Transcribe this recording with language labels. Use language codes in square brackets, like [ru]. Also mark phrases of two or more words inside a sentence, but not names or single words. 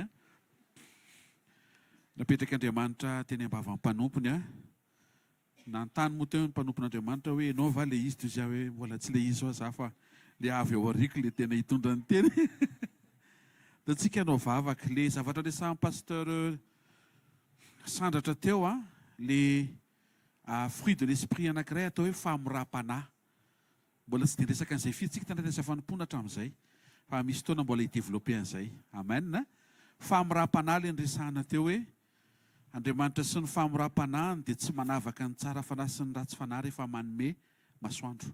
[mg] Napetraka Andriamanitra teny ambava ny mpanompony. Nantany moa teo ny mpanompon'Andriamanitra hoe ianao va le izy toy izay hoe mbola tsy le izy ao za fa le avy ao ariky le tena hitondra ny teny. Dia tsika anao vavaka le zavatra resahan'ny pasteur sandratra teo le [fr] fruit de l'esprit [mg] anankiray atao hoe famoram-panahy. Mbola tsy dia resaka an'izay firy tsika tandresa fanompoana hatramin'izay. Fa misy fotoana mbola hideveloppe an'izay. Amen. Famoram-panahy le resahana teo hoe Andriamanitra sy ny famoram-panahiny dia tsy manavaka ny tsara fanahy sy ny ratsy fanahy rehefa manome masoandro.